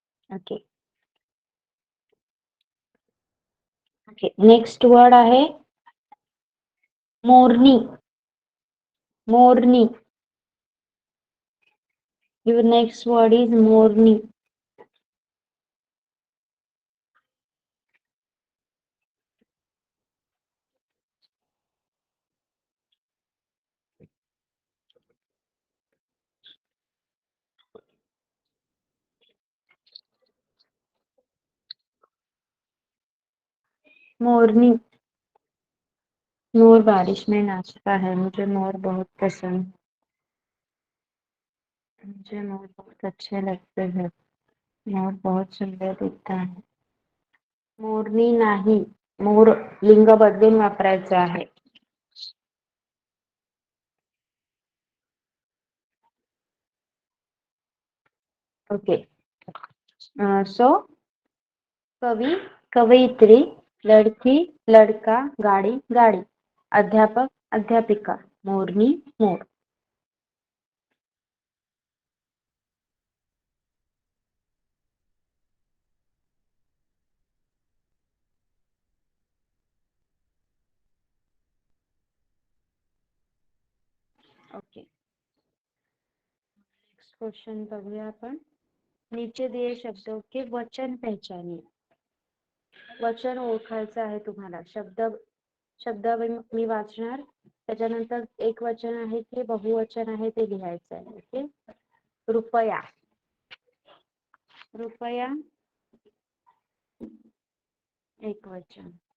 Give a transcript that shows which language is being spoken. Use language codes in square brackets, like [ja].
[mr] Okay. Okay, next word आहे मोरनी. [hi] मोरनी. [en] Your next word is morni. [hi] मोरनी. मोर बारिश में नाचता है. मुझे मोर बहुत पसंद है. मुझे मोर बहुत अच्छे लगते हैं. मोर बहुत सुंदर दिखता है. [mr] मोरनी नाही. मोर लिंग बदलून वापरायचं आहे. ओके. [hi] सो कवी, कवयित्री, लड़की, लड़का, गाड़ी, गाड़ी, अध्यापक, अध्यापिका, मोरनी, मोर. [mr] ओके, नेक्स्ट क्वेश्चन बघूया आपण. [hi] नीचे दिए शब्दों के वचन पहचानिए. [mr] वचन ओळखायचं आहे तुम्हाला. शब्द मी वाचणार, त्याच्यानंतर एक वचन आहे की बहुवचन आहे ते लिहायचं आहे. [hi] ओके. रुपया. रुपया एक वचन.